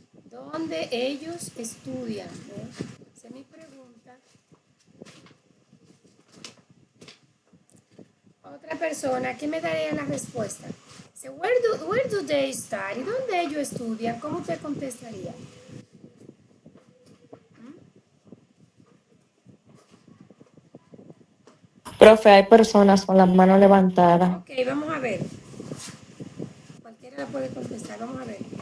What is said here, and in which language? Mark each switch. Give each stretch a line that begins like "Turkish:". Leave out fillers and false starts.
Spanish: ¿Dónde ellos estudian? Esa es mi pregunta. Otra persona, ¿qué me daría la respuesta? Dice,
English: where do they study?
Spanish: ¿Dónde ellos estudian? ¿Cómo usted contestaría? Profe, hay personas con la mano levantada. Ok, vamos a ver. Cualquiera la puede contestar, vamos a ver.